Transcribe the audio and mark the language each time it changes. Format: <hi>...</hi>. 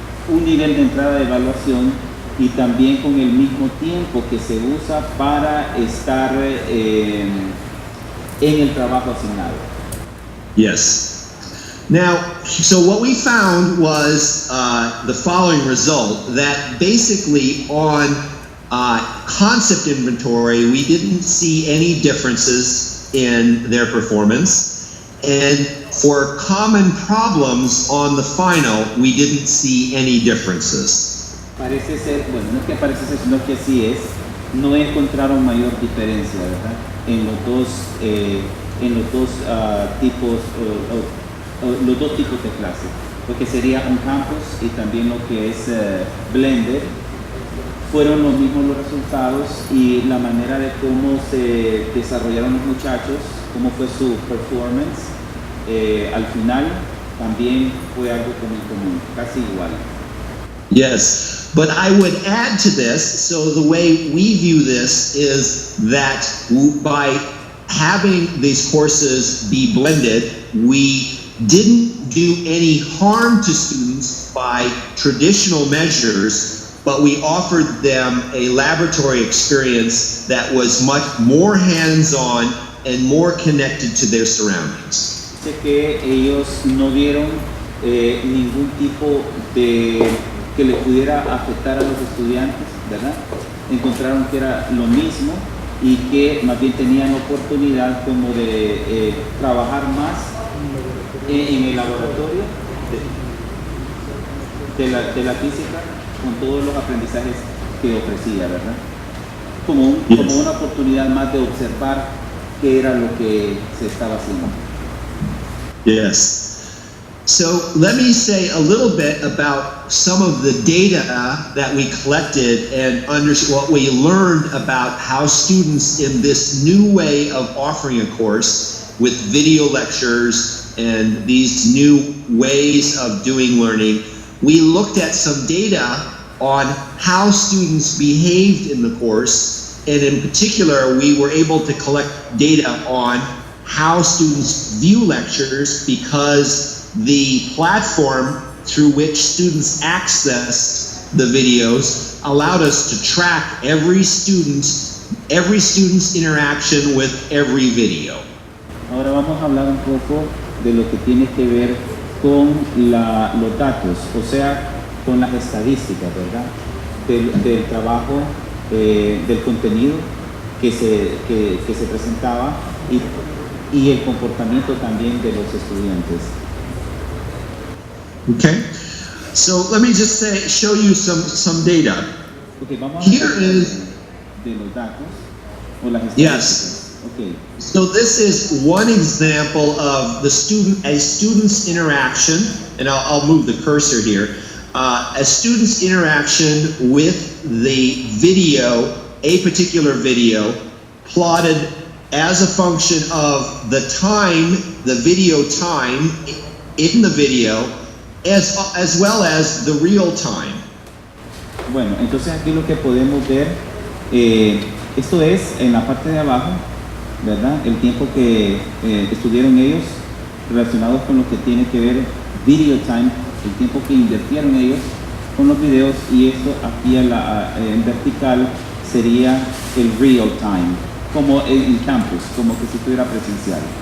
<es>Un nivel de entrada de evaluación y también con el mismo tiempo que se usa para estar en el trabajo asignado.</es> <en>Yes. Now, so what we found was the following result, that basically on concept inventory, we didn't see any differences in their performance. And for common problems on the final, we didn't see any differences.</en> <es>Parece ser, bueno, no es que parece ser, sino que así es, no encontraron mayor diferencia, ¿verdad? En los dos tipos, los dos tipos de clase, lo que sería un campus y también lo que es blended. Fueron los mismos los resultados y la manera de cómo se desarrollaron los muchachos, cómo fue su performance, al final también fue algo común, casi igual.</es> <en>Yes, but I would add to this, so the way we view this is that by having these courses be blended, we didn't do any harm to students by traditional measures, but we offered them a laboratory experience that was much more hands-on and more connected to their surroundings.</en> <es>Sé que ellos no vieron ningún tipo de que le pudiera afectar a los estudiantes, ¿verdad? Encontraron que era lo mismo y que más bien tenían oportunidad como de trabajar más en el laboratorio. de la física con todos los aprendizajes que ofrecía, ¿verdad? Como una oportunidad más de observar qué era lo que se estaba haciendo.</es> <en>Yes. So let me say a little bit about some of the data that we collected and what we learned about how students in this new way of offering a course with video lectures and these new ways of doing learning. We looked at some data on how students behaved in the course, and in particular, we were able to collect data on how students view lectures, because the platform through which students access the videos allowed us to track every student's interaction with every video.</en> <es>Ahora vamos a hablar un poco de lo que tiene que ver con los datos, o sea, con las estadísticas, ¿verdad? Del trabajo, del contenido que se presentaba y el comportamiento también de los estudiantes.</es> <en>Okay, so let me just show you some data.</en> <es>Okay, vamos a</es> <en>Here is</en> <es>de los datos o las estadísticas.</es> <en>Yes. Okay. So this is one example of a student's interaction, and I'll move the cursor here. A student's interaction with the video, a particular video, plotted as a function of the time, the video time in the video, as well as the real time.</en> <es>Bueno, entonces aquí lo que podemos ver, esto es en la parte de abajo, ¿verdad? El tiempo que estuvieron ellos relacionados con lo que tiene que ver video time, el tiempo que invirtieron ellos con los videos, y esto aquí en vertical sería el real time, como en campus, como que si estuviera presencial.</es>